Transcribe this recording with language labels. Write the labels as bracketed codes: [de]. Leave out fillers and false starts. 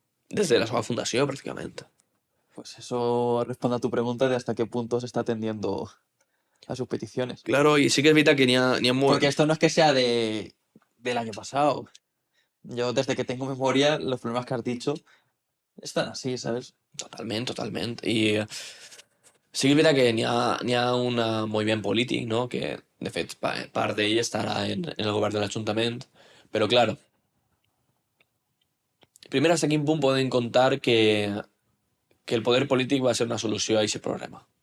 [ca] Des de la seva fundació, pràcticament. [es] Pues eso responde a tu pregunta de hasta qué punto se está atendiendo a sus peticiones. Claro, y sí que es verdad que [ca] n'hi ha molt... [es] Porque esto no es que sea del año pasado. Yo desde que tengo memoria, los problemas que has dicho están así, ¿sabes? [ca] Totalment, totalment. I sí que és veritat que n'hi ha un moviment polític, no?, que de fet part d'ell estarà en el govern de l'Ajuntament, però clar, primer hasta quin punt podem contar que el poder polític va ser una solució a aquest problema.